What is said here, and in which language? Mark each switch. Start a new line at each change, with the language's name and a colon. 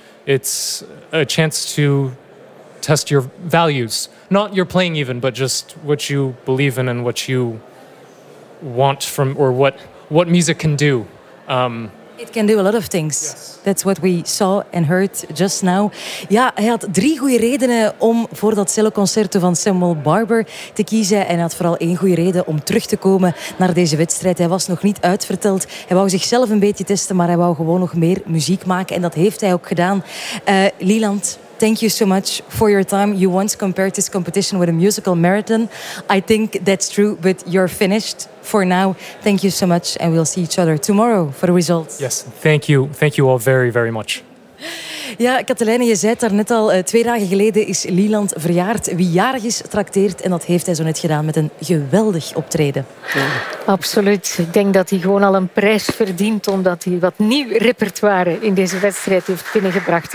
English: It's a chance to test your values. Not your playing even, but just what you believe in and what you want from, or what music can do. It can do a lot of things. Yes. That's what we saw and heard just now.
Dutch: Ja, hij had drie goede redenen om voor dat celloconcerto van Samuel Barber te kiezen. En hij had vooral één goede reden om terug te komen naar deze wedstrijd. Hij was nog niet uitverteld. Hij wou zichzelf een beetje testen, maar hij wou gewoon nog meer muziek maken. En dat heeft hij ook gedaan.
English: Leland, thank you so much for your time. You once compared this competition with a musical marathon. I think that's true, but you're finished for now. Thank you so much, and we'll see each other tomorrow for the results. Yes, thank you. Thank you all very, very much.
Dutch: Ja, Katelijne, je zei het daar net al. Twee dagen geleden is Leland verjaard. Wie jarig is, trakteert. En dat heeft hij zo net gedaan met een geweldig optreden. Absoluut. Ik denk dat hij gewoon al een prijs verdient omdat hij wat nieuw repertoire in deze wedstrijd heeft binnengebracht.